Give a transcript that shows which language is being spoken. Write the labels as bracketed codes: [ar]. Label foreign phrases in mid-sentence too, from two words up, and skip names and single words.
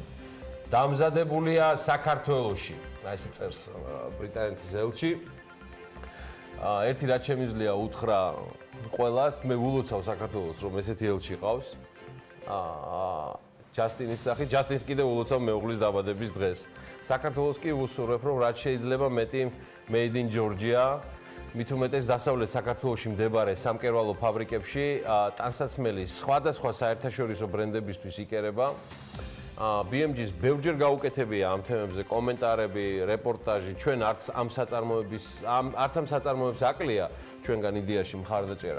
[ka] დამზადებულია საქართველოში. აი ესე წერს ბრიტანეთის ელჩი. ერთი რაც შემიძლია უთხრა ყველას, მე ულოცავ საქართველოს, რომ ესეთი ელჩი ყავს. ჯასტინის სახით, ჯასტინს კიდე ულოცავ მეუღლის დაბადების დღეს. საქართველოს კი უსურვებ, რომ რაც შეიძლება მეტი [en] made in Georgia, [ka] მით უმეტეს დასავლეთ საქართველოში მდებარე სამკერვალო ფაბრიკებში ტანსაცმელის სხვადასხვა საერთაშორისო ბრენდებისთვის იკერება. BMG-ს ბევრჯერ გაუკეთებია ამ თემებზე კომენტარები, რეპორტაჟი, ჩვენ არც ამ საწარმოებს აკლია ჩვენგან იდეაში მხარდაჭერა.